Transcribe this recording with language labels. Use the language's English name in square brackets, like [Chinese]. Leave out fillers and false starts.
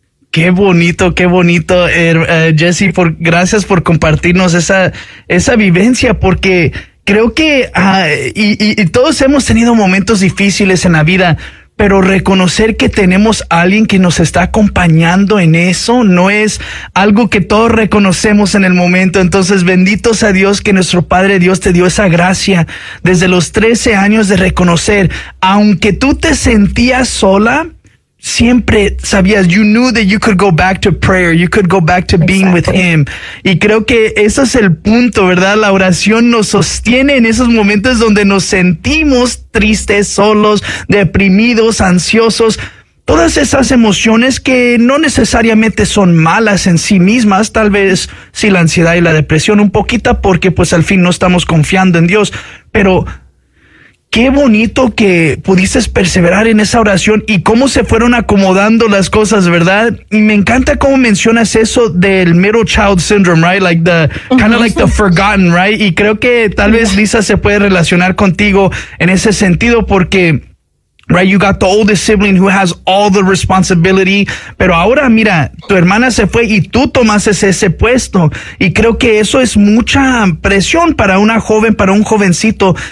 [Spanish] Qué bonito, Jesse, gracias por compartirnos esa vivencia, porque creo que y todos hemos tenido momentos difíciles en la vida, pero reconocer que tenemos a alguien que nos está acompañando en eso no es algo que todos reconocemos en el momento. Entonces, bendito sea Dios que nuestro Padre Dios te dio esa gracia desde los 13 años de reconocer, aunque tú te sentías sola. Siempre sabías, [English] you knew that you could go back to prayer, you could go back to being with Exactly. him. [Spanish] Y creo que ese es el punto, ¿verdad? La oración nos sostiene en esos momentos donde nos sentimos tristes, solos, deprimidos, ansiosos. Todas esas emociones que no necesariamente son malas en sí mismas, tal vez sí la ansiedad y la depresión un poquito, porque pues al fin no estamos confiando en Dios, pero qué bonito que pudiste perseverar en esa oración y cómo se fueron acomodando las cosas, ¿verdad? Y me encanta cómo mencionas eso del middle child syndrome, right? [English] Like the kind of like the forgotten, right? [Spanish] Y creo que tal vez Lisa se puede relacionar contigo en ese sentido porque, right, [English] you got the oldest sibling who has all the responsibility, [Spanish] pero ahora mira, tu hermana se fue y tú tomaste ese puesto. Y creo que eso es mucha presión para una joven, para un jovencito.